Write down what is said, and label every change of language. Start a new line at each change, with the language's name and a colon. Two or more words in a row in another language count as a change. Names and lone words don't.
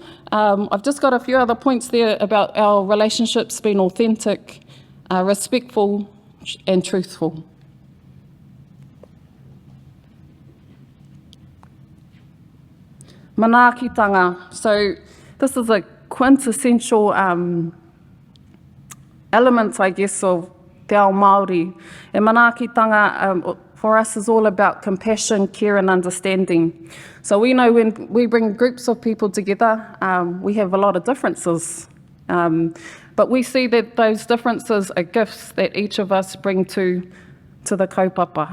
English: I've just got a few other points there about our relationships being authentic, respectful and truthful. Manaakitanga. So this is a quintessential element, I guess, of
Māori: te ao Māori.
English: And manaakitanga for us is all about compassion, care and understanding. So we know when we bring groups of people together, we have a lot of differences. But we see that those differences are gifts that each of us bring to the kaupapa.